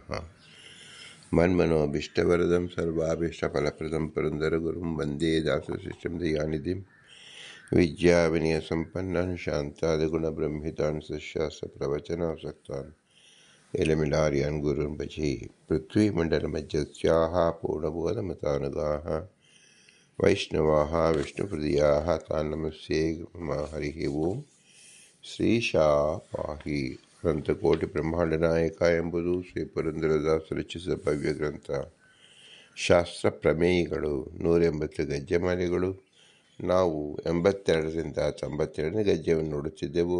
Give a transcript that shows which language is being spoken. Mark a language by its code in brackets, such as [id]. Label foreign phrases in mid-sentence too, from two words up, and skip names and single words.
[sa] मन्मनोभीष्टवरदं सर्वाभीष्टफलप्रदं पुरन्दरगुरुं वन्दे दासशिष्टं दयानिधिं विद्याविनयसम्पन्नं शान्तादिगुणब्रह्मितान् सशास्त्रप्रवचनासक्तान् एलमिलार्यान् गुरुन् भजे। पृथ्वीमण्डलमध्यस्याः पूर्णबोधमतानुगाः वैष्णवाः विष्णुप्रियाः तान् नमस्ये मम। हरिः ओम्। [kn] ಶ್ರೀಶಾಪಾಹಿ ಅನಂತಕೋಟಿ ಬ್ರಹ್ಮಾಂಡನಾಯಕ ಎಂಬುದು ಶ್ರೀ ಪುರಂದರದಾಸರು ರಚಿಸಿದ ಭವ್ಯ ಗ್ರಂಥ. ಶಾಸ್ತ್ರ ಪ್ರಮೇಯಗಳು 180 ಗದ್ಯಮಾಲೆಗಳು. ನಾವು 82ರಿಂದ 92ನೇ ಗದ್ಯವನ್ನು ನೋಡುತ್ತಿದ್ದೆವು.